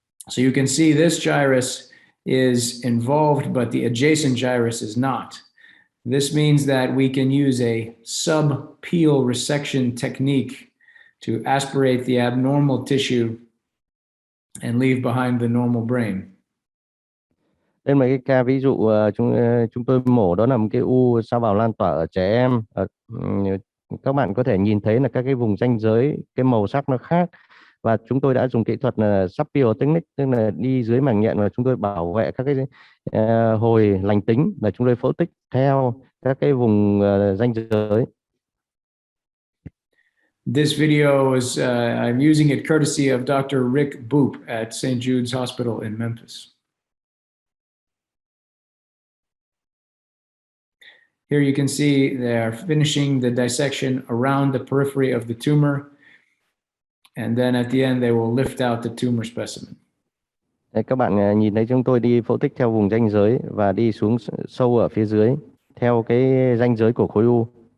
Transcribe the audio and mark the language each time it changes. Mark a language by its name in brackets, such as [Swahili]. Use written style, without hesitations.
[English] So you can see this gyrus is involved, but the adjacent gyrus is not. This means that we can use a sub-peel resection technique to aspirate the abnormal tissue and leave behind the normal brain. [Vietnamese] Đây là cái ca ví dụ chúng tôi mổ, đó là một cái u sa bào lan tỏa ở trẻ em. Các bạn có thể nhìn thấy là các cái vùng ranh giới, cái màu sắc nó khác, và chúng tôi đã dùng kỹ thuật là sub-peel technique, tức là đi dưới màng nhện và chúng tôi bảo vệ các cái hồi lành tính, là chúng tôi phẫu tích theo các cái vùng ranh giới. [English] This video is I'm using it courtesy of Dr. Rick Boop at St. Jude's Hospital in Memphis. Here you can see they are finishing the dissection around the periphery of the tumor, and then at the end they will lift out the tumor specimen. [Vietnamese] Các bạn nhìn thấy chúng tôi đi phẫu tích theo vùng ranh giới và đi xuống sâu ở phía dưới theo cái ranh giới của khối u.